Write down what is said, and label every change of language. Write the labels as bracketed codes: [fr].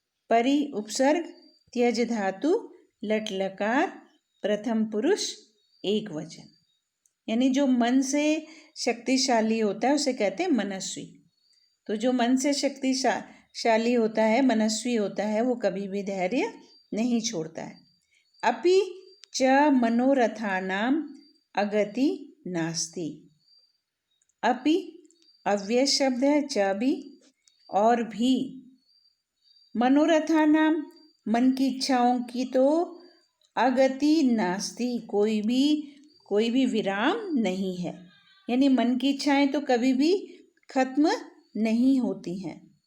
[hi] परि उपसर्ग त्यज धातु लट लकार प्रथम पुरुष एक वचन, यानी जो मन से शक्तिशाली होता है उसे कहते हैं मनस्वी। तो जो मन से शक्तिशाली होता है, मनस्वी होता है, वो कभी भी धैर्य नहीं छोड़ता है। [sa] अपि च मनोरथानाम अगति नास्ति। [hi] अपि अव्यय शब्द है, च भी और भी, मनोरथानाम मन की इच्छाओं की तो [sa] अगति नास्ति, [hi] कोई भी विराम नहीं है, यानी मन की इच्छाएं तो कभी भी खत्म नहीं होती हैं।